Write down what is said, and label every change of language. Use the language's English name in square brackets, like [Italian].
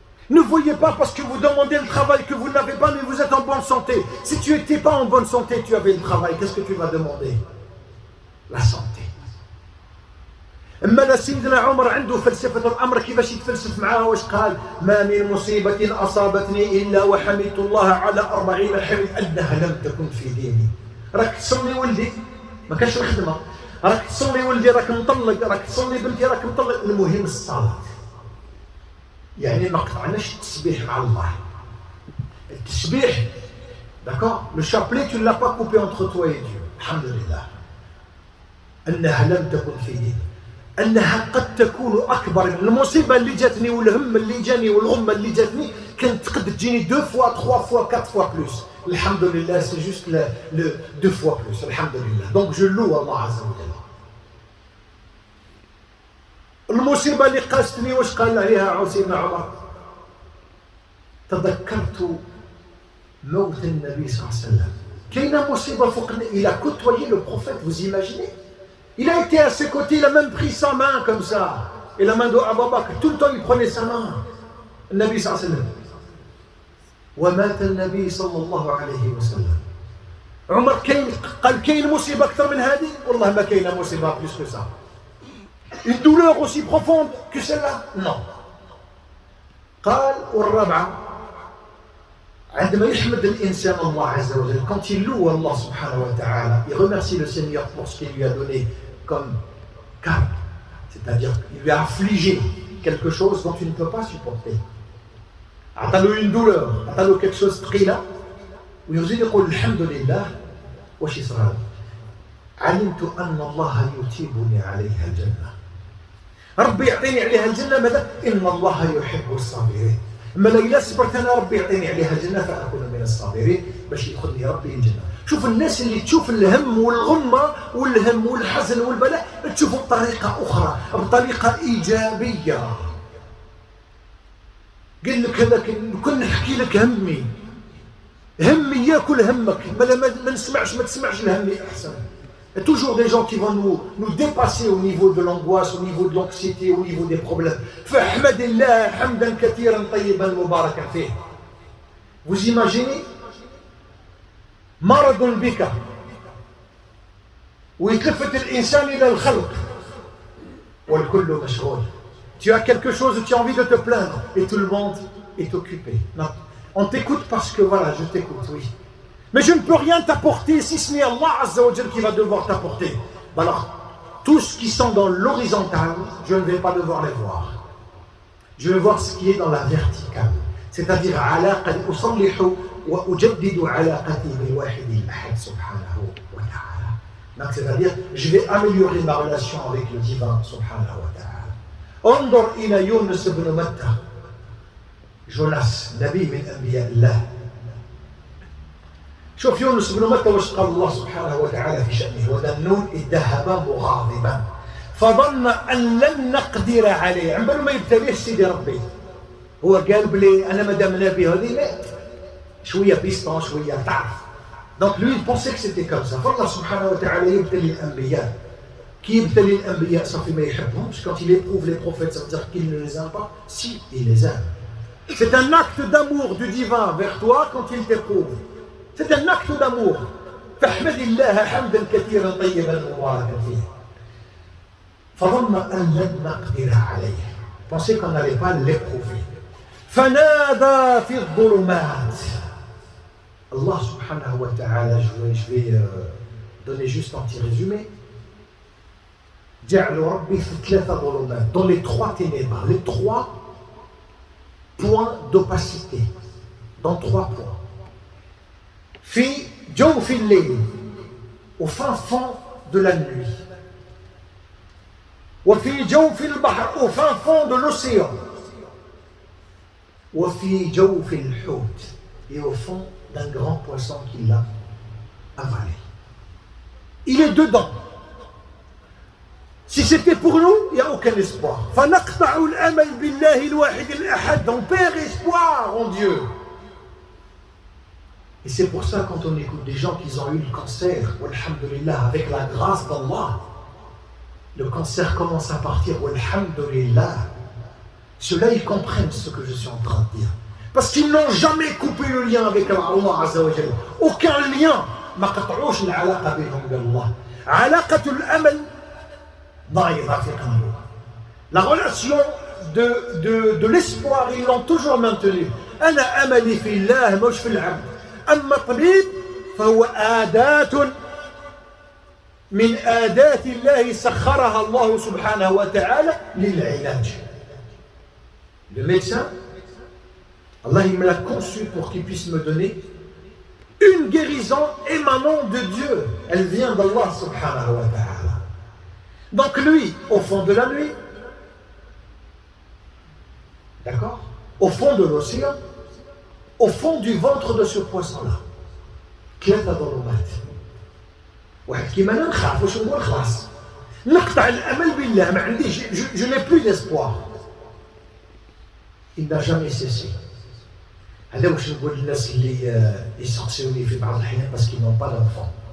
[French] Ne voyez pas parce que vous demandez le travail que vous ne l'avez pas, mais vous êtes en bonne santé. Si tu n'étais pas en bonne santé, tu avais le travail, qu'est-ce que tu vas demander? La santé. [Arabic] أما سيدنا عمر عنده فلسفة الأمر, كيفاش يتفلسف معاه, واش قال؟ ما من مصيبة أصابتني إلا وحمدت الله على 40 محامد أنها لم تكن في ديني. راك تصلي ولدي, ما كاش الخدمة, راك تصلي ولدي راك مطلق, راك تصلي بنتي راك مطلق, المهم الصلاة. يعني ما قطعناش التسبيح مع الله. [French] التسبيح, d'accord, le chapelet tu ne l'as pas coupé entre toi et Dieu. [Arabic] alhamdulillah. أنها لم تكن في ديني. أنها قد تكون أكبر. المصيبة اللي جاتني والهم اللي جاني والغمة اللي جاتني كانت قد تجيني [French] 2 fois, 3 fois, 4 fois plus. alhamdulillah, c'est juste le 2 fois plus. alhamdulillah. Donc je loue Allah Azza wa Jalla. [Arabic] المصيبة اللي قاستني, واش قال عليها سيدنا عمر؟ تذكرت موت النبي صلى الله عليه وسلم. كاينة مصيبة فوق. [French] Il a côtoyé le prophète, vous imaginez? Il a été à ses côtés, il a même pris sa main comme ça. Et la main de Abu Bakr, tout le temps il prenait sa main. Le Nabi sallallahu alayhi wa sallam. [Arabic] ومات النبي صلى الله عليه وسلم. عمر قال كاين مصيبة أكثر من هذه؟ والله ما كاينة مصيبة [French] plus que ça. Une douleur aussi profonde que celle-là? Non. [Arabic] قال والرابعة, عندما يحمد الإنسان الله عز وجل, [French] quand il loue Allah subhanahu wa ta'ala, il remercie le Seigneur pour ce qu'il lui a donné comme calme, c'est-à-dire il lui a affligé quelque chose dont tu ne peux pas supporter. [Arabic] عطاله [French] une douleur, [Arabic] عطاله [French] quelque chose [Arabic] ثقيلة ويزيد يقول الحمد لله واش يصرى علمت أن الله يثيبني عليها الجنة ربي يعطيني عليها الجنة ماذا؟ إن الله يحب الصابرين أما إلا صبرت أنا ربي يعطيني عليها الجنة فأكون من الصابرين باش يدخلني ربي الجنة. شوف الناس اللي تشوف الهم والغمة والهم والحزن والبلاء تشوفه بطريقة أخرى بطريقة إيجابية. قال لك هذاك كن نحكي لك همي ياكل همك ما نسمعش ما تسمعش الهمي أحسن. [French] Il y a toujours des gens qui vont nous dépasser au niveau de l'angoisse, au niveau de l'anxiété, au niveau des problèmes. [Arabic] فاحمد الله حمدا كثيرا طيبا مباركا فيه. [French] Vous imaginez [Arabic] مرض بك ويتلفت الإنسان إلى الخلق والكل مشغول. [French] Tu as quelque chose où tu as envie de te plaindre et tout le monde est occupé. Non, on t'écoute parce que voilà, je t'écoute, oui. Mais je ne peux rien t'apporter si ce n'est Allah Azza wa Jal qui va devoir t'apporter. Alors, tous qui sont dans l'horizontale, je ne vais pas devoir les voir. Je vais voir ce qui est dans la verticale. C'est-à-dire, [Arabic] أصلح وأجدد علاقتي بالواحد الأحد سبحانه وتعالى. [French] Donc, c'est-à-dire, je vais améliorer ma relation avec le divin سبحانه وتعالى. [Arabic] انظر إلى يونس بن متى. جوناس نبي من أنبياء الله. شوف يونس بن متى واش قال الله سبحانه وتعالى في شأنه وذا النون إذ ذهب مغاضبا فظن أن لن نقدر عليه عم بالو ما يبتليش سيدي ربي هو قال بلي أنا مادام نبي هذه مات شوية بيستون شوية تعرف دونك لوي بونسي كو سيتي كوم سا فالله سبحانه وتعالى يبتلي الأنبياء كي يبتلي الأنبياء صافي ما يحبهمش [French] quand il éprouve les prophètes ça veut dire qu'il ne les aime pas si il les aime c'est un acte d'amour du divin vers toi quand il t'éprouve. C'est un acte d'amour. [Arabic] فاحمد الله حمدا كثيرا طيبا مباركا فيه. فظن أن لن نقدر عليه. [French] Pensez qu'on n'allait pas l'éprouver. [Arabic] فنادى في الظلمات. [French] Allah subhanahu wa ta'ala, je vais donner juste un petit résumé. [Arabic] جعل ربي في ثلاثة ظلمات. [French] Dans les trois ténèbres, les trois points d'opacité. Dans trois points. [Arabic] في جوف الليل [French] au fin fond de la nuit [Arabic] وفي جوف البحر [French] au fin fond de l'océan [Arabic] وفي جوف الحوت [French] et au fond d'un grand poisson qui l'a avalé. Il est dedans. Si c'était pour nous, il n'y a aucun espoir. [Arabic] فنقطع الأمل بالله الواحد الأحد. [French] On perd espoir en Dieu. Et c'est pour ça quand on écoute des gens qui ont eu le cancer, walhamdulillah, avec la grâce d'Allah, le cancer commence à partir, walhamdulillah. Ceux-là, ils comprennent ce que je suis en train de dire. Parce qu'ils n'ont jamais coupé le lien avec Allah Azza wa Jalla. Aucun lien. [Arabic] ما قطعوش العلاقة بينهم بالله. علاقة الأمل ضعيفة في قلبهم. [French] La relation de l'espoir, ils l'ont toujours maintenue. [Arabic] أنا أملي في الله مش في العبد. أما الطبيب فهو آداة من آدات الله سخرها الله سبحانه وتعالى للعلاج. [French] Le médecin, Allah il me l'a conçu pour qu'il puisse me donner une guérison émanant de Dieu. Elle vient d'Allah subhanahu wa ta'ala. Donc lui, au fond de la nuit, d'accord, au fond de l'océan, au fond du ventre de ce poisson-là. [Arabic] ثلاثة ظلمات. واحد كيما انا نخاف واش هو الخلاص. نقطع الامل بالله ما عنديش [French] je n'ai plus d'espoir. Il n'a jamais cessé. [Arabic] هذا واش نقول للناس اللي يسقسوني في بعض الأحيان [French] parce qu'ils n'ont pas d'enfant.